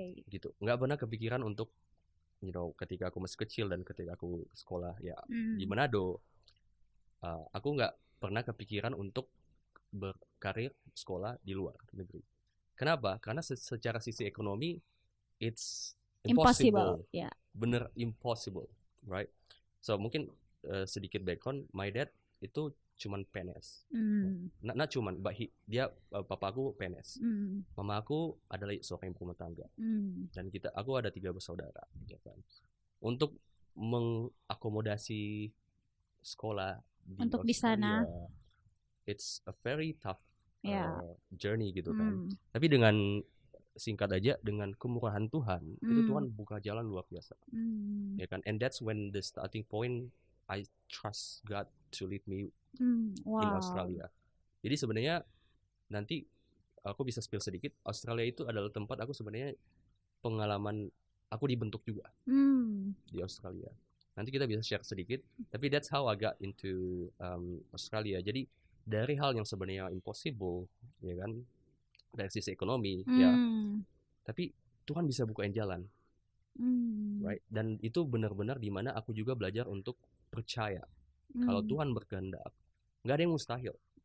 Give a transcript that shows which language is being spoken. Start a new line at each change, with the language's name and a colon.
Indonesian: Gitu, nggak pernah kepikiran untuk ketika aku masih kecil dan ketika aku sekolah ya di Manado, aku nggak pernah kepikiran untuk berkarir sekolah di luar negeri. Kenapa? Karena secara sisi ekonomi
English: it's impossible. Yeah. Bener impossible, right?
Indonesian: So mungkin sedikit background,
English: my dad
Indonesian: itu cuman PNS. Not cuman, but dia papa aku PNS. Mama aku adalah seorang ibu rumah tangga. Dan aku ada 3 bersaudara, ya kan. Untuk mengakomodasi sekolah untuk di sana.
English: It's a very tough
Indonesian: Ya. journey gitu kan. Hmm. Tapi dengan singkat aja, dengan kemurahan Tuhan, itu Tuhan buka jalan luar biasa. Ya kan?
English: And that's when the starting point I trust God to lead me in Australia.
Indonesian: Jadi sebenarnya nanti aku bisa spill sedikit, Australia itu adalah tempat aku sebenarnya pengalaman aku dibentuk juga di Australia. Nanti kita bisa share sedikit, tapi
English: that's how I got into Australia.
Indonesian: Jadi dari hal yang sebenarnya impossible, ya kan, dari sisi ekonomi, ya, tapi Tuhan bisa bukain jalan,
English: right?
Indonesian: Dan itu benar-benar di mana aku juga belajar untuk percaya kalau Tuhan berkehendak, nggak ada yang mustahil.